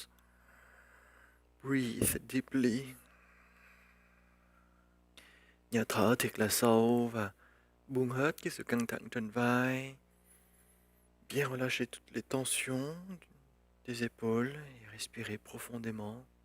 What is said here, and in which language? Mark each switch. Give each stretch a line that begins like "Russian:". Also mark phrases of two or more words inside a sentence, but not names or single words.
English: Breathe deeply.
Vietnamese: Nhớ thở thiệt là sâu và buông hết cái sự căng thẳng trên vai.
French: Bien relâcher toutes les tensions des épaules et respirer profondément.